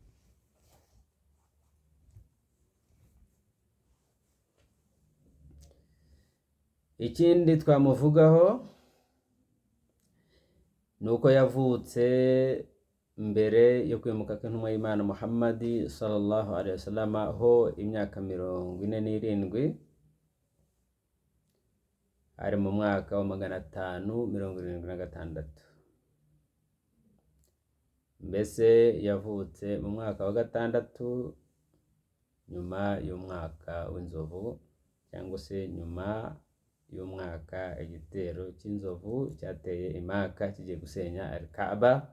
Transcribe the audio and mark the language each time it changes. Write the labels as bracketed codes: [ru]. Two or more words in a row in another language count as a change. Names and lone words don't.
[rw] Ikindi twamuvugaho ni uko yavutse mbere yo kwimuka kw'intumwa y'Imana Muhammad [ar] صلى الله عليه وسلم [rw] ho imyaka 47, ari mu mwaka wa 576. Mbese yavutse mu mwaka wa 6 nyuma y'umwaka w'inzovu, cyangwa se nyuma y'umwaka igitero cy'inzovu cyateye Imaka kigiye gusenya Al-Kaaba.